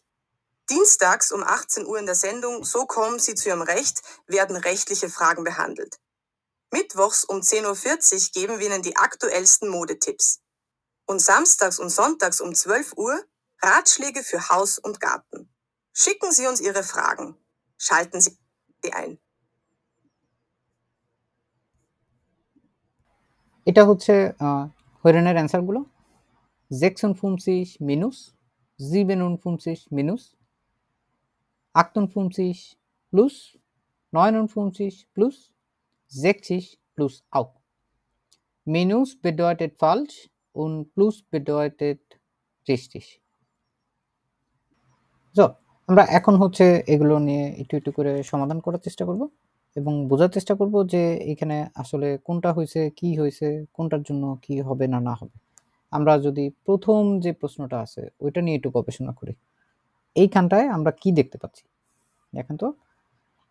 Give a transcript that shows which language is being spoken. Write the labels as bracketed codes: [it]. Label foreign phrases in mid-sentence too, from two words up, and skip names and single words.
[de] Dienstags um 18 Uhr in der Sendung So kommen Sie zu Ihrem Recht werden rechtliche Fragen behandelt. Mittwochs um 10:40 Uhr geben wir Ihnen die aktuellsten Modetipps. Und samstags und sonntags um 12 Uhr Ratschläge für Haus und Garten. Schicken Sie uns Ihre Fragen. Schalten Sie ein. [bn] এটা হচ্ছে হরিণের অ্যান্সারগুলো [de] 56 minus 57 minus 58 plus 59 plus 60 plus auch. Minus bedeutet falsch und plus bedeutet richtig. So, [bn] আমরা এখন হচ্ছে এগুলো নিয়ে একটু একটু করে সমাধান করার চেষ্টা করব এবং বোঝার চেষ্টা করব যে এখানে আসলে কোনটা হয়েছে, কি হয়েছে, কোনটার জন্য কি হবে না না হবে। আমরা যদি প্রথম যে প্রশ্নটা আছে ওইটা নিয়ে একটু গবেষণা করি, এইখানটায় আমরা কি দেখতে পাচ্ছি দেখেন তো।